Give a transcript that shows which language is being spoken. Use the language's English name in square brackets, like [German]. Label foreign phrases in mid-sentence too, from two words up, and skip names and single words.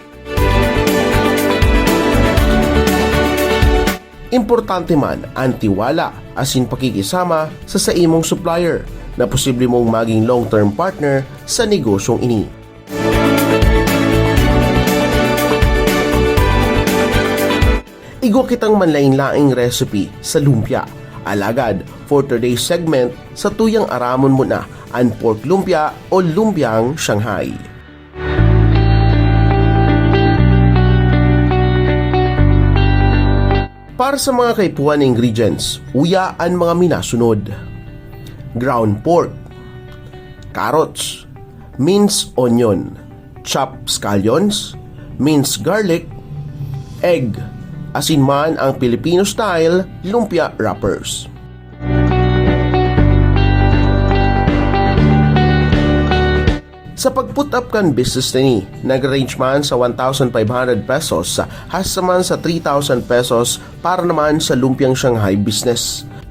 [Bikol] Importante man ang tiwala asin pakikisama sa imong supplier na posible mong maging [English] long-term partner [Bikol] sa negosyong ini. Igo kitang manlaing-laing recipe sa lumpia. Alagad, [English] for today's segment, [Bikol] sa tuyang aramon mo na ang pork lumpia o lumpiang Shanghai. Para sa mga kaipuan na ingredients, uya ang mga minasunod. [English] Ground pork, carrots, minced onion, chopped scallions, minced garlic, egg, [Bikol] asin man ang [English] Filipino-style lumpia wrappers. [Bikol] Sa pag- [English] put up [Bikol] kan business ni, nag-range man sa 1,500 pesos hasta man sa 3,000 pesos para naman sa lumpiang Shanghai business.